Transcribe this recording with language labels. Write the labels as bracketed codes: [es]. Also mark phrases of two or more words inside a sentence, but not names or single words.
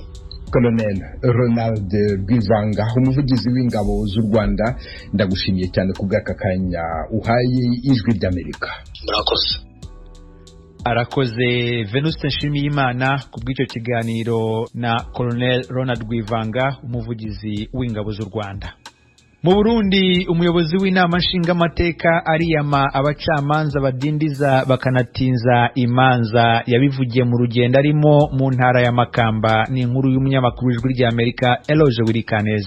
[rw] Colonel Ronald Rwivanga, umuvugizi w'ingabo z'u Rwanda, ndagushimiye cyane kubw'aka kanya uhaye Ijwi ry'Amerika. Murakoze. Arakoze Venuste Nshimiyimana kubw'icyo kiganiro na Colonel Ronald Rwivanga, umuvugizi w'ingabo z'u Rwanda. Mu Burundi, umuyobozi w'inama nshingamateka ariyama abacamanza badindiza bakanatinza imanza. Yabivugiye mu rugendo arimo mu ntara ya Makamba. Ni inkuru y'umunyamakuru w'Ijwi ry'Amerika Eloge Wirikaneza.